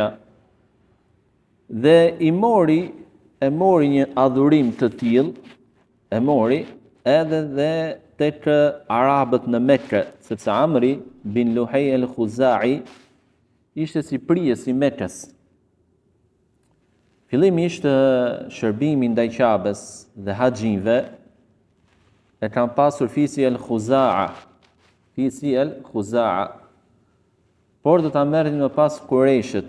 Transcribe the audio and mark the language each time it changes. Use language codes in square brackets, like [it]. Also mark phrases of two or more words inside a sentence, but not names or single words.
[sq] Dhe e mori një adhurim të tillë, e mori edhe dhe tek arabët në Mekë, sepse Amri bin Luhej al-Khuzai ishte si prijes i Mekës. Fillimisht shërbimi ndaj Qabes dhe haxhinve e kanë pasur fisi al-Khuzaa, por do ta merrnin më pas Kurejshët.